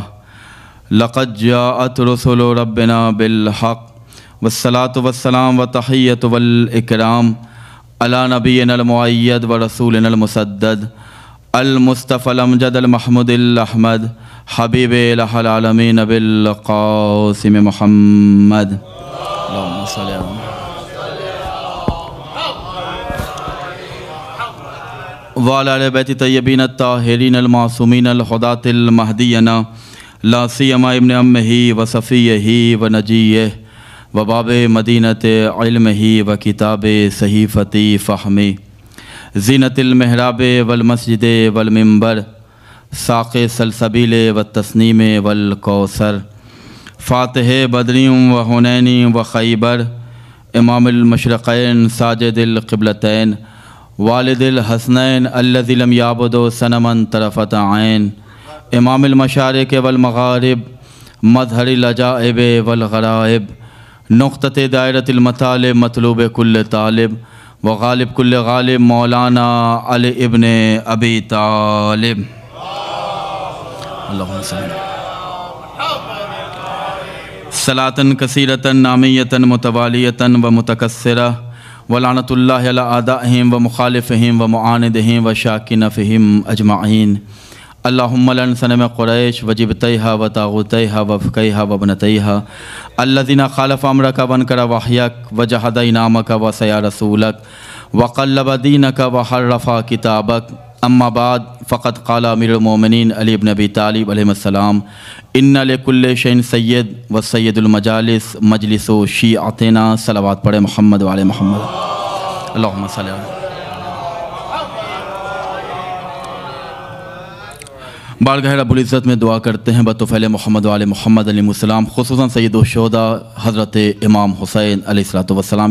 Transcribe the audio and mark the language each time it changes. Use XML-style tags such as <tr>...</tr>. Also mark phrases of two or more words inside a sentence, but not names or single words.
<ar>لقد جاءت رسل ربنا بالحق والصلاة والسلام والتحیۃ والاکرام علی نبینا المؤید ورسولنا المسدد المصطفى الامجد المحمود الاحمد حبیب الہ العالمین بالقاسم محمد. اللہم صلی اللہ وعلی آل بیت طیبین الطاہرین المعصومین الہداۃ المہدیین لا سیما ابن امہ وصفیہ ونجیہ وباب مدینۃ علمہ وکتاب صحیفۃ فہمہ زینت المحراب والمسجد والمنبر ساق سلسبیل والتسنیم والکوثر فاتح بدری و حنین و خیبر امام المشرقین ساجد القبلتین والد الحسنین الذی لم یعبد صنما طرفۃ عین امام المشارق والمغارب مظہر العجائب والغرائب نقطۃ دائرۃ المطالب مطلوب کل طالب وغالب کل غالب مولانا علی ابن ابی طالب. اللہم صلی صلاۃ کثیرۃ نامیۃ متوالیۃ و متکثرہ ولعنۃ اللہ علی اعدائہم و مخالفہم و معاندہم و شاکین فیہم اجمعین. اللہم لعن صنم قریش و جبتیہا و طاغوتیہا و فقیہا و بنتیہا الذین خالف امرک وانکر وحیک و جحد انعامک و سیا رسولک وقلب دینک و حرف کتابک. اما بعد فقد قال امیر المومنین علی بن ابی طالب علیہ السلام ان لکل شیء سید و سید المجالس مجلس شیعتنا.</ar> <ur>صلوات پڑھے محمد وعلی محمد.</ur> <ar>اللہم صلی اللہ.</ar> <ur>بارگاہ رب العزت میں دعا کرتے ہیں بطفیل محمد وعلی محمد</ur> <ar>علیہ السلام،</ar> <ur>خصوصاً</ur> <ar>سید الشہداء</ar> <ur>حضرت امام حسین</ur> <ar>علیہ السلام.</ar>